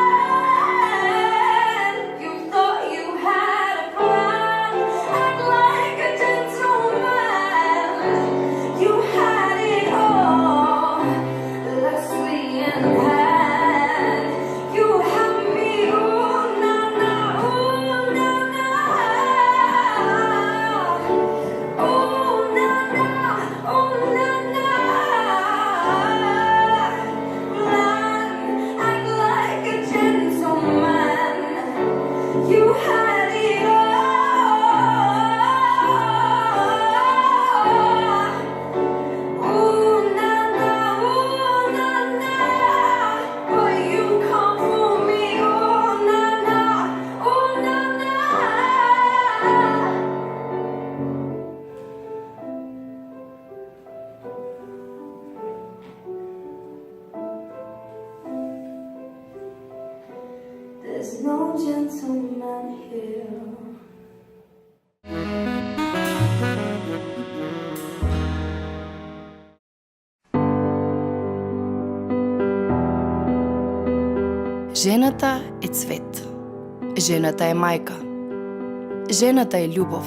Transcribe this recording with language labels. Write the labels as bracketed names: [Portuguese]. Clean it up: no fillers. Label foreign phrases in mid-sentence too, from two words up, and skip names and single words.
[English] You thought you had a plan, act like a gentleman. You had it all, Leslie in hand. You had me, ooh, na, na, ooh, na, na. Ooh, na, na, ooh, na, na. Run, act like a gentleman. You had it all. Ooh, na, na, but you come for me. Ooh, na, na, ooh, na, na. There's no gentleman here. [Macedonian] Жената е цвет. Жената е мајка. Жената е љубов.